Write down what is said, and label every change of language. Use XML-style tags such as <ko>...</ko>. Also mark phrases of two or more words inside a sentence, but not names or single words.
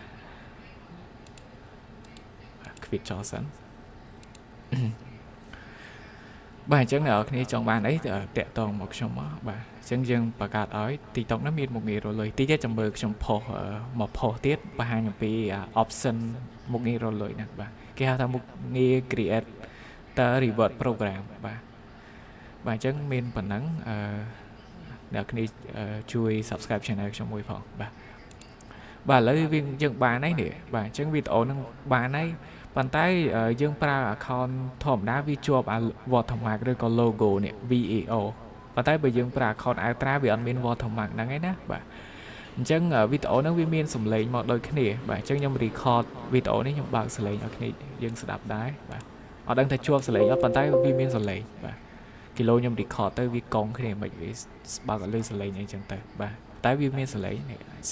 <km>ខ្វិតចោលសិនបាទអញ្ចឹងអ្នកនរគ្នាចង់បានអីតាក់តងមកខ្ញុំមកបាទអញ្ចឹងយើងបង្កើតឲ្យ TikTok ហ្នឹងមានមុខងាររលុយតិចទៀតចាំមើលខ្ញុំផុសមកផុសទៀតបង្ហាញអំពី option មុខងាររ លុយហ្នឹងបាទគេហៅថាមុខងារ</km> <en>create the reward program</en> <km>បាទអញ្ចឹងមានប៉ុណ្ណឹងអ្នកគ្នាជួយ</km> <en>subscribe channel</en> <km>ខ្ញុំមួយផងបាទឥឡូវយើងបានហើយនេះបាទអញ្ចឹង វីដេអូហ្នឹងបានហើយប៉ុន្តែយើងប្រើ account ធម្មតាវាជាប់ watermark ឬក៏ logo នេះ VEO ប៉ុន្តែបើយើងប្រើ account Ultra វាអត់មាន watermark ហ្នឹងឯណាបាទអញ្ចឹងវីដេអូហ្នឹងវាមានសំឡេងមកដូចគ្នាបាទអញ្ចឹងខ្ញុំ record វីដេអូនេះខ្ញុំបើកសំឡេងឲ្យគ្នាយើងស្ដាប់ដែរបាទអត់ដឹងថាជាប់សំឡេងអត់ប៉ុន្តែវាមានសំឡេងបាទគីឡូខ្ញុំ record ទៅវាកង់គ្នាមិនវាបើកឲ្យលឺសំឡេងអីចឹងទៅបាទតែវាមានសំឡេងនេះ</km>